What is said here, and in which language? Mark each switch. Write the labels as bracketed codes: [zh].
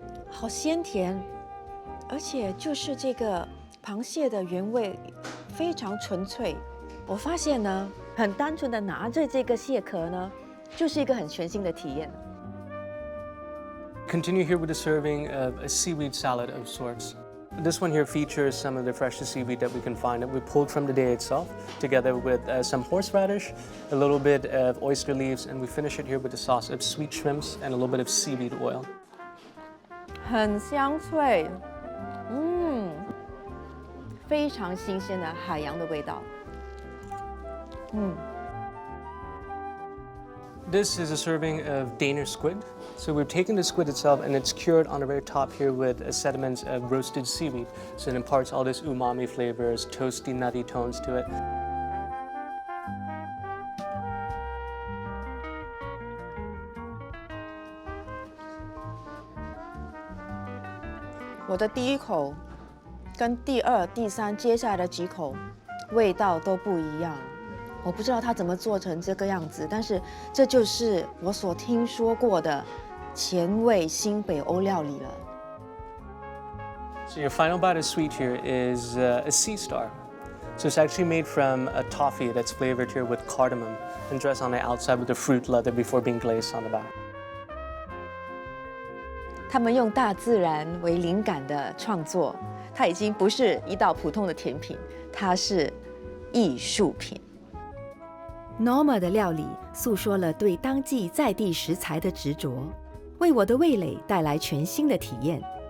[zh] 好鲜甜，而且就是这个螃蟹的原味非常纯粹。我发现呢，很单纯的拿着这个蟹壳呢，就是一个很全新的体验。 [en] Continue here with a serving of a seaweed salad of sorts. This one here features some of the freshest seaweed that we can find that we pulled from the day itself, together with some horseradish, a little bit of oyster leaves, and we finish it here with a sauce of sweet shrimps and a little bit of seaweed oil. [zh] 很香脆，非常新鲜的海洋的味道。 [en] This is a serving of Danish squid. So we've taken the squid itself and it's cured on the very top here with sediments of roasted seaweed. So it imparts all this umami flavors, toasty, nutty tones to it. [zh] 我的第一口跟第二、第三，接下来的几口味道都不一样。我不知道它怎么做成这个样子，但是这就是我所听说过的前卫新北欧料理了。 [en] So your final bite of sweet here is a sea star. So it's actually made from a toffee that's flavored here with cardamom and dressed on the outside with the fruit leather before being glazed on the back. [zh] 他们用大自然为灵感的创作，它已经不是一道普通的甜品，它是艺术品。 Norma 的料理诉说了对当季在地食材的执着，为我的味蕾带来全新的体验。